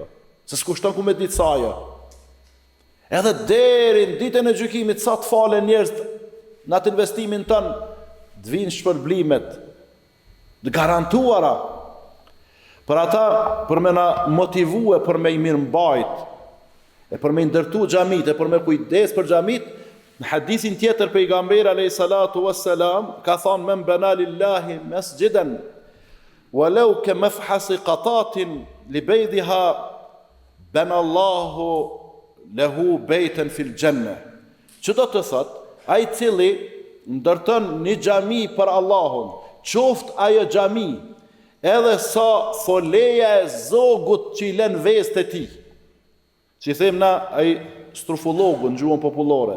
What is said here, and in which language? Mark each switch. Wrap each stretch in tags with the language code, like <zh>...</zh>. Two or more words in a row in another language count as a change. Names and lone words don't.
<sq>Se s'kushton ku me ditë sa ajo. Edhe deri në ditën e gjykimit, sa të falen njerëz në atë investimin tënë, të vinë shpërblimet të garantuara. Për ata, për me na motivue, për me i mirëmbajt, e për me ndërtu xhamit, e për me kujdes për xhamit, në hadithin tjetër pejgamberi</sq> <ar>عليه الصلاة والسلام</ar> <sq>ka thënë:</sq> <ar>من بنى لله مسجدا ولو كمفحص قطاة لبيضها بنى الله له بيتا في الجنة.</ar> <sq>Ço do të thot, ai cili ndërton një xhami për Allahun, qoftë ajo xhami edhe sa foleja e zogut që i lën vestë e tij. Që i them na ai strufullogu në gjuhën popullore.</sq>